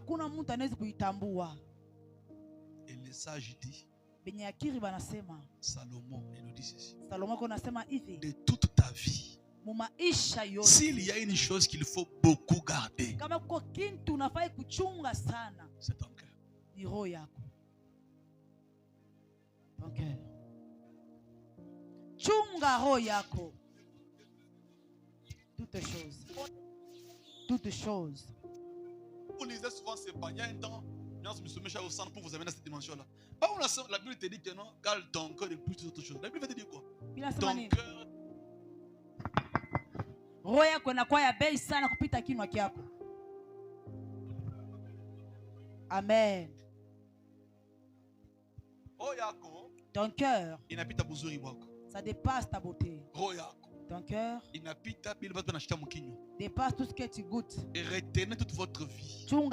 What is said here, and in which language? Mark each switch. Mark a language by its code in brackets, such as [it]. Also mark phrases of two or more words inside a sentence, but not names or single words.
[fr] Et les sages disent, Salomon, il nous dit ceci, de toute ta vie, S'il y a une chose qu'il faut beaucoup garder, c'est ton cœur. [sw] Chunga roho yako. [fr] Toutes choses. Vous lisez souvent ces pas. Il y a un temps, je me suis mis au centre pour vous amener à cette dimension-là. La Bible te dit que non, garde ton cœur de plus d'autres choses. La Bible te dit quoi? Ton cœur. [sw] Roho yako inakuwa ya bei sana kupita kinywa chako. [fr] Amen. Ton cœur, ça dépasse ta beauté. Ton cœur dépasse tout ce que tu goûtes. Et retenez toute votre vie.